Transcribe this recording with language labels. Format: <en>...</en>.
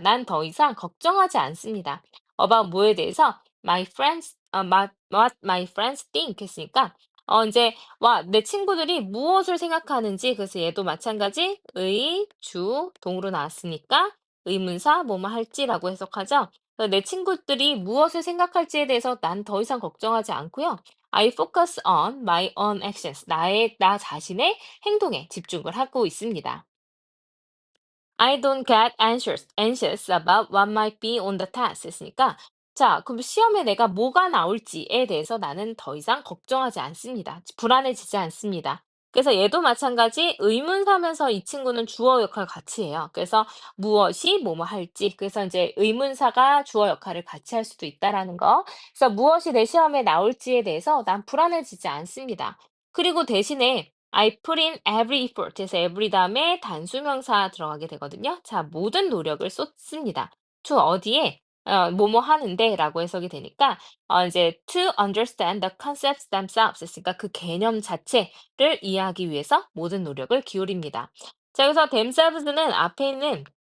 <ko>난 더 이상 걱정하지 않습니다. about 뭐에 대해서</ko> <en>what my friends think</en> <ko>했으니까 이제 내 친구들이 무엇을 생각하는지 그래서 얘도 마찬가지 주 동으로 나왔으니까 의문사 뭐뭐 할지라고 해석하죠. 그래서 내 친구들이 무엇을 생각할지에 대해서 난 더 이상 걱정하지 않고요.</ko> <en>I focus on my own actions.</en> <ko>나 자신의 행동에 집중을 하고 있습니다.</ko> <en>I don't get anxious about what might be on the test.</en> <ko>했으니까, 자, 그럼 시험에 내가 뭐가 나올지에 대해서 나는 더 이상 걱정하지 않습니다. 불안해지지 않습니다. 그래서 얘도 마찬가지 의문사면서 이 친구는 주어 역할 같이 해요. 그래서 무엇이 뭐뭐 할지. 그래서 이제 의문사가 주어 역할을 같이 할 수도 있다라는 거. 그래서 무엇이 내 시험에 나올지에 대해서 난 불안해지지 않습니다. 그리고 대신에</ko> <en>I put in every effort.</en> <ko>해서 every 다음에 단수명사 들어가게 되거든요. 자, 모든 노력을 쏟습니다. to 어디에? 뭐뭐 하는데 라고 해석이 되니까, 이제</ko> <en>to understand the concepts themselves.</en> <ko>그러니까 그 개념 자체를 이해하기 위해서 모든 노력을 기울입니다. 자, 여기서 themselves는 앞에 있는</ko>